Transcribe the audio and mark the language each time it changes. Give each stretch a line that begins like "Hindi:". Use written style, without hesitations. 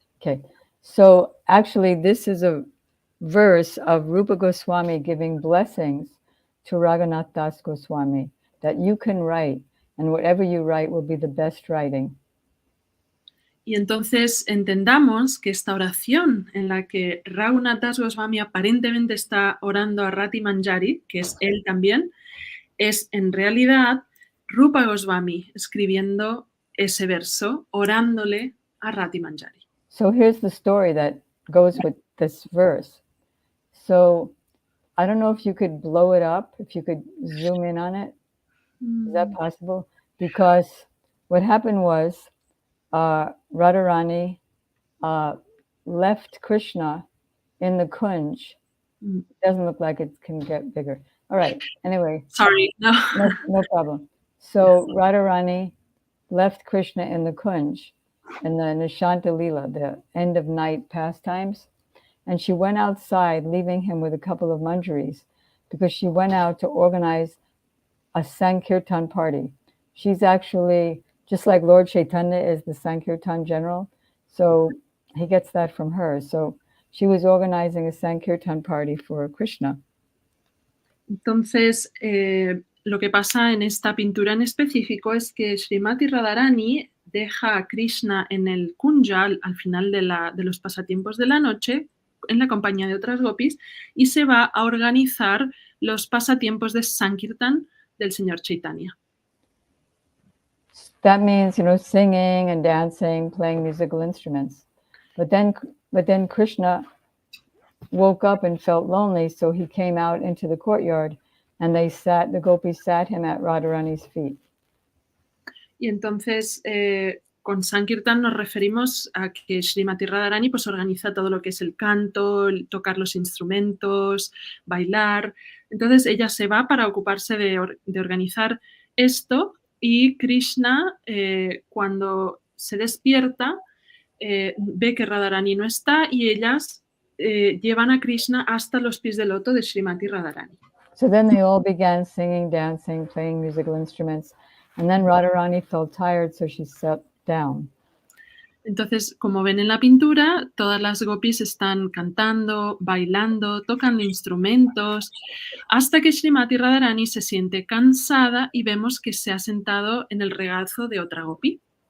English: Okay, so actually this is a verse of Rupa Goswami giving blessings to Raghunath Das Goswami that you can write, and whatever you write will be the best writing.
Spanish: Y entonces entendamos que esta oración en la que Raghunath Das Goswami aparentemente está orando a Rati Manjari, que es él también, es en realidad Rupa Goswami escribiendo ese verso, orándole a Rati Manjari.
English: So here's the story that goes with this verse. So I don't know if you could blow it up, if you could zoom in on it. Is that possible? Because what happened was Radharani left Krishna in the Kunj. It doesn't look like it can get bigger. All right. Anyway. Sorry. No problem. So Radharani left Krishna in the Kunj in the Nishanta Lila, the end of night pastimes. And she went outside, leaving him with a couple of manjaris, because she went out to organize a Sankirtan party. She's actually, just like Lord Chaitanya is the Sankirtan general, so he gets that from her. So she was organizing a Sankirtan party for Krishna.
Spanish: Entonces, lo que pasa en esta pintura en específico es que Srimati Radharani deja a Krishna en el Kunja al final de los pasatiempos de la noche, en la compañía de otras gopis, y se va a organizar los pasatiempos de Sankirtan del señor Chaitanya.
English: That means, singing and dancing, playing musical instruments. But then Krishna woke up and felt lonely, so he came out into the courtyard, and the gopis sat him at Radharani's feet.
Spanish: Y entonces, con Sankirtan nos referimos a que Srimati Radharani pues organiza todo lo que es el canto, tocar los instrumentos, bailar. Entonces ella se va para ocuparse de organizar esto, y Krishna, cuando se despierta, ve que Radharani no está, y ellas llevan a Krishna hasta los pies del loto de Srimati Radharani.
English: So then they all began singing, dancing, playing musical instruments, and then Radharani felt tired, so she sat down.
Spanish: Entonces, como ven en la pintura, todas las gopis están cantando, bailando, tocando instrumentos, hasta que Srimati Radharani se siente cansada y vemos que se ha sentado en el regazo de otra gopi.